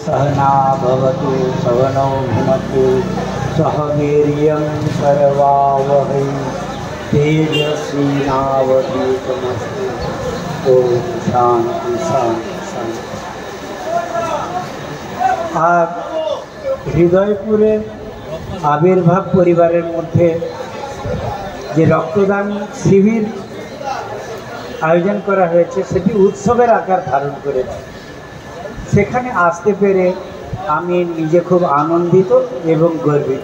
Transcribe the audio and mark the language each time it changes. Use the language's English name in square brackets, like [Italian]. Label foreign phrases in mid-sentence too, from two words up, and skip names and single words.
[Sanskrit] सहना भवतु सहनौ भुनक्तु सह वीर्यं करवावहै तेजस्विनावधीतमस्तु। ओम शांति शांति शांति। [Bangla] আর হৃদয়পুরে আবির্ভাব পরিবারের মধ্যে যে রক্তদান শিবির আয়োজন করা হয়েছে সেটি উৎসবের আকার ধারণ করেছে। সেখানে আসতে পেরে আমি নিজে খুব আনন্দিত এবং গর্বিত।